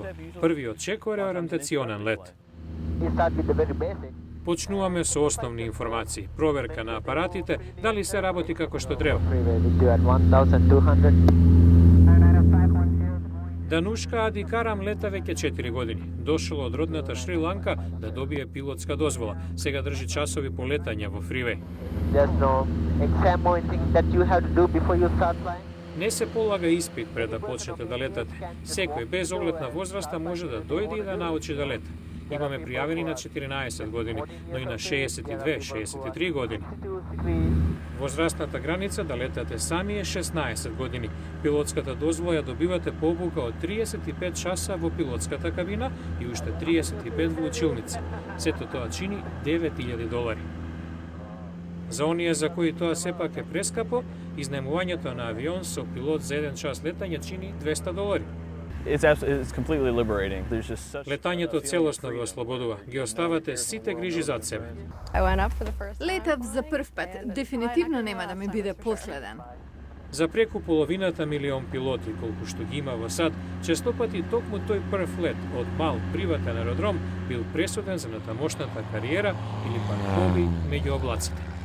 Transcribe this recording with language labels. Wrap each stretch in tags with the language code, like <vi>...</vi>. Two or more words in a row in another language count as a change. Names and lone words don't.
<mk>Првиот чекор е ориентационен лет. Почнуваме со основни информации, проверка на апаратите, дали се работи како што треба. Данушка Адикарам лета веќе 4 години. Дошол од родната Шри Ланка да добие пилотска дозвола. Сега држи часови по летање во фривеј.</mk> <en>There's no exam or anything that you have to do before you start flying?</en> <mk>Не се полага испит пред да почнете да летате. Секој без оглед на возраста може да дојде и да научи да лета. Имаме пријавени на 14 години, но и на 62, 63 години. Возрастната граница да летате сами е 16 години. Пилотската дозвола ја добивате по обука од 35 часа во пилотската кабина и уште 35 во училница. Сето тоа чини $9,000. За оние за кои тоа сепак е прескапо, изнаемувањето на авион со пилот за 1 час летање чини $200.</mk> <en>It's completely liberating. There's just such</en> <mk>Летањето целосно ве ослободува. Ги оставате сите грижи зад себе. Летав за прв пат. Дефинитивно нема да ми биде последен. За преку половината милион пилоти, колку што ги има во САД, честопати токму тој прв лет од мал приватен аеродром бил пресуден за натамошната кариера или пак хоби меѓу облаците.</mk>